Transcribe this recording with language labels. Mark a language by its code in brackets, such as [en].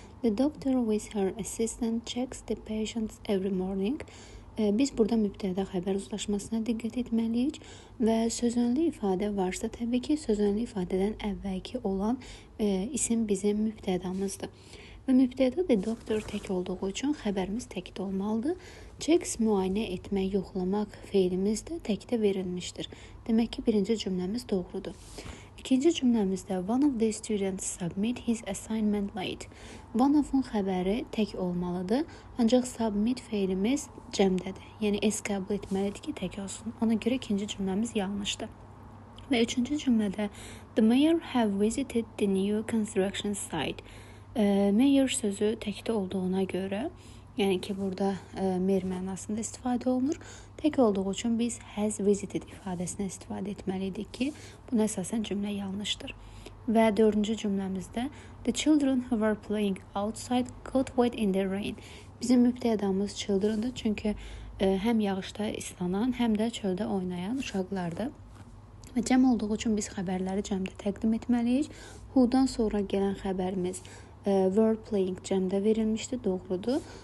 [en] The doctor with her assistant checks the patients every morning. [az] Biz burada mübtəda xəbər uzlaşmasına diqqət etməliyik və sözünlü ifadə varsa, təbii ki, sözünlü ifadədən əvvəlki olan isim bizim mübtədamızdır. Və mübtəda [en] the doctor [az] tək olduğu üçün xəbərimiz təkdə olmalıdır. Checks müayinə etmək, yoxlamaq feilimiz də təkdə verilmişdir. Demək ki, birinci cümləmiz doğrudur. İkinci cümləmizdə [en] one of the students submit his assignment late. [az] One of-un xəbəri tək olmalıdır, ancaq submit feilimiz cəmdədir. Yəni s qəbul etməlidir ki, tək olsun. Ona görə ikinci cümləmiz yanlışdır. Və üçüncü cümlədə [en] the mayor have visited the new construction site. [az] Mayor sözü təkdə olduğuna görə, yəni ki, burada mayor mənasında istifadə olunur. Tək olduğu üçün biz [en] has visited [az] ifadəsini istifadə etməliydik ki, buna əsasən cümlə yanlışdır. Və dördüncü cümləmizdə [en] the children who were playing outside got wet in the rain. [az] Bizim mübtədamız children'dır, çünki həm yağışda islanan, həm də çöldə oynayan uşaqlardır. Və cəm olduğu üçün biz xəbərləri cəmdə təqdim etməliyik. Who-dan sonra gələn xəbərimiz [en] were playing [az] cəmdə verilmişdir, doğrudur.